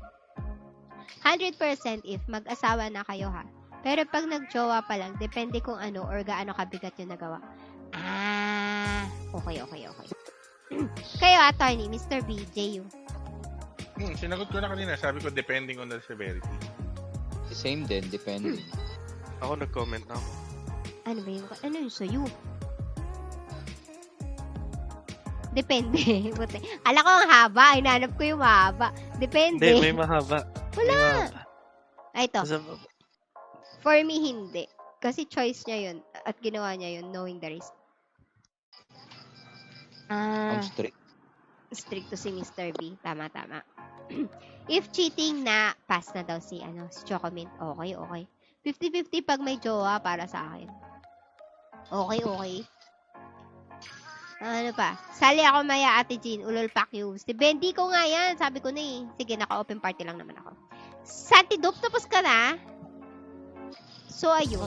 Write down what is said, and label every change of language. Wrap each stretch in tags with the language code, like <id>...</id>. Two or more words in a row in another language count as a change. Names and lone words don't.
<tl>100% if mag-asawa na kayo ha. Pero pag nag-jowa pa lang, depende kung ano or gaano kabigat yung nagawa. Okay. Kayo, attorney, Mr. B, J.U. Sinagot ko na kanina. Sabi ko,</tl> <en>depending on the severity. Same din, depending.</en> <tl>Ako nag-comment na ako. Ano ba yung sa'yo? Depende. Kala ko ang haba. Hinanap ko yung mahaba. Depende. Hindi, may mahaba. Wala. Ito.</tl> <en>For me,</en> <tl>hindi. Kasi choice niya yun. At ginawa niya yun,</tl> <en>knowing the risk.</en> <tl>Ang strict. Strict to si Mr. B. Tama.</tl> <en>If cheating</en> <tl>na, pass na daw si Chocomint. Okay. 50-50 pag may jowa para sa akin. Okay. Ano pa? Sali ako maya, Ate Jean. Ulol pack you. Bendi ko nga yan. Sabi ko na eh. Sige, naka-</tl> <en>open party</en> <tl>lang naman ako. Santidope, tapos ka na? So, ayun.</tl>